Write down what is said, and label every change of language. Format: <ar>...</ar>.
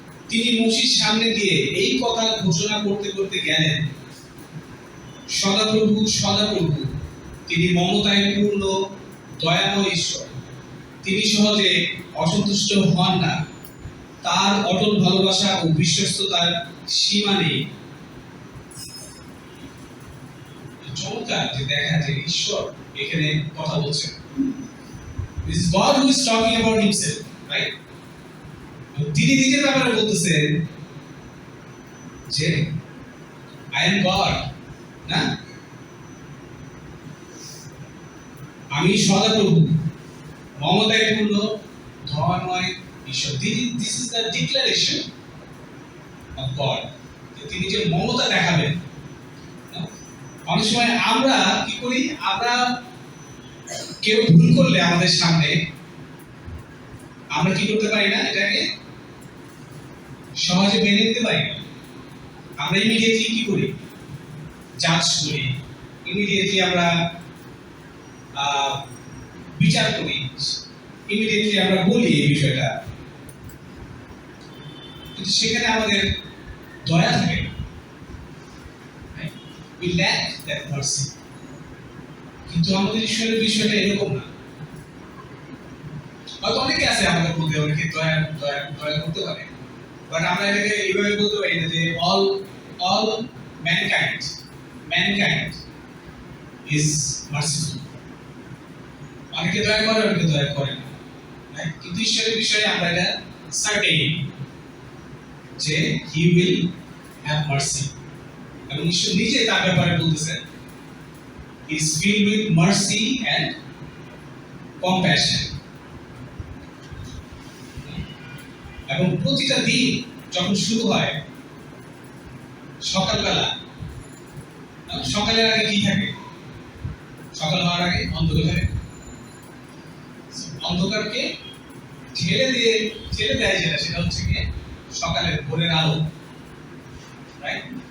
<bn>তিনি মসির সামনে দিয়ে এই কথা ঘোষণা করতে করতে গেলেন, সদাপ্রভু সদাপ্রভু, তিনি মমতায় পূর্ণ দয়াময় ঈশ্বর, তিনি সহজে অসন্তুষ্ট হন না, তার অটল ভালোবাসা ও বিশ্বস্ততার সীমা নেই। চমৎকার যে দেখা যে ঈশ্বর এখানে কথা বলছেন।</bn> <en>This is God who is talking about himself, right?</en> <bn>তিনি নিজের ব্যাপারে বলতেছেন যে</bn> <en>I am God,</en> <bn>না? আমি সদাপ্রভু, মমতায় পূর্ণ দয়াময় ঈশ্বর।</bn> <en>This is the declaration of God,</en> <bn>যে তিনি যে মমতা দেখাবেন। অনেক সময় আমরা কি করি, আমরা কেউ ভুল করলে আমাদের সামনে আমরা কি করতে পারি না, এটাকে সহজে মেনে নিতে পারি না। আমরা ইমিডিয়েটলি কি করি, জাজ করি, ইমিডিয়েটলি আমরা বিচার করি, ইমিডিয়েটলি আমরা বলি এই বিষয়টা, কিন্তু সেখানে আমাদের দয়া থাকে না।</bn> <en>We lack that mercy.</en> <bn>কিন্তু আমাদের ঈশ্বরের বিষয়টা এরকম না। হয়তো অনেকে আছে আমাদের মধ্যে, অনেকে দয়া করতে পারে, বাট আমরা এটাকে এইভাবে বলতে পারি না যে</bn> <en>all mankind is merciful.</en> <bn>অনেকে দয়া করে, অনেকে দয়া করে না, কিন্তু ঈশ্বরের বিষয়ে আমরা এটা সার্টেন যে</bn> <en>he will have mercy.</en> <bn>এবং ঈশ্বর নিজে তার ব্যাপারে বলতেছেন</bn> <en>he is filled with mercy and compassion.</en> <bn>এবং প্রতিটা দিন যখন শুরু হয় সকালবেলা, সকালের আগে কি থাকে, সকাল হওয়ার আগে অন্ধকার থাকে। অন্ধকারকে ঠেলে দেয় সেটা হচ্ছে গিয়ে সকালের ভোরের আলো, রাইট?</bn>